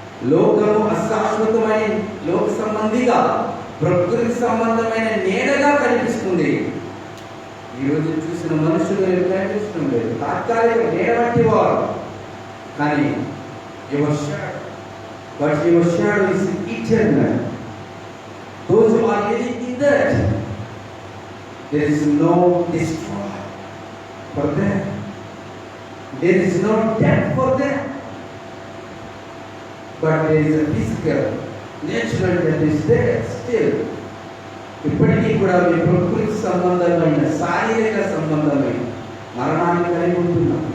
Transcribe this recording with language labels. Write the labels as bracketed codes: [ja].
[te] లోకము అశాశ్వతమైన లోక సంబంధిగా, ప్రకృతి సంబంధమైన నీడగా కనిపిస్తుంది. ఈరోజు చూసిన మనుషులు కనిపిస్తూ లేదు, తాత్కాలిక నీడ వంటి వారు. కానీ [en] Your shadow, but your shadow is eternal. Those who are living in that, there is no destroy for them. There is no death for them. But there is a physical, natural death is there still. [te] ఇప్పటికీ కూడా మీ ప్రకృతి సంబంధమైన, శారీరక సంబంధమైన మరణాన్ని కలిగి ఉంటున్నాం.